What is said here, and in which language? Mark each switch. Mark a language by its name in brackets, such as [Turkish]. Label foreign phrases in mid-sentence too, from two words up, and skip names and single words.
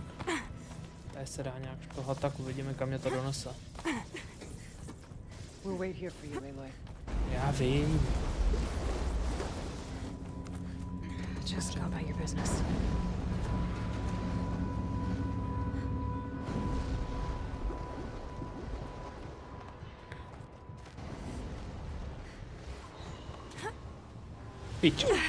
[Czech] Tady se dá nějak šplhat, tak uvidíme, kam mě to donese. [English] We'll wait here for you, Aloy. [Czech] Já vím. [English] Just go about your business. [Czech] Pič.